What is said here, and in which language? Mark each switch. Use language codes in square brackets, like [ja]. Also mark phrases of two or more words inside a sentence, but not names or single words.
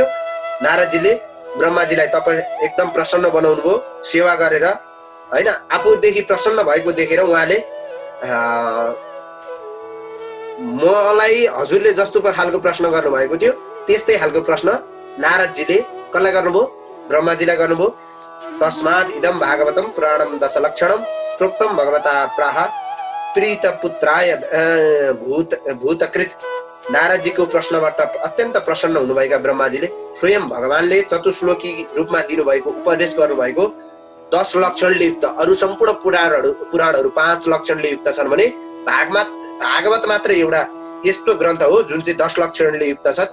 [ne] नारदजीले ब्रह्माजीलाई एकदम प्रसन्न बनाउनु भयो सेवा गरेर हैन। आफूदेखि प्रसन्न भएको देखेर उहाँले मलाई हजुरले जस्तो खालको प्रश्न गर्नुभएको थियो त्यस्तै खालको प्रश्न नारदजीले कसलाई गर्नुभयो? ब्रह्माजीलाई गर्नुभयो। [sa] तस्मात् इदं भागवतं पुराणं दशलक्षणं प्रोक्तं भगवता प्राह प्रीत पुत्राय भूतकृत। [ne] नारदजीको प्रश्नबाट अत्यन्त प्रसन्न हुनुभएका ब्रह्माजीले स्वयं भगवानले चतुश्लोकी रूपमा दिनुभएको उपदेश गर्नुभएको 10 लक्षणले युक्त अरु सम्पूर्ण पुराणहरू 5 लक्षणले युक्त छन् भने भागवत मात्र एउटा यस्तो ग्रन्थ हो जुन चाहिँ 10 लक्षणले युक्त छ।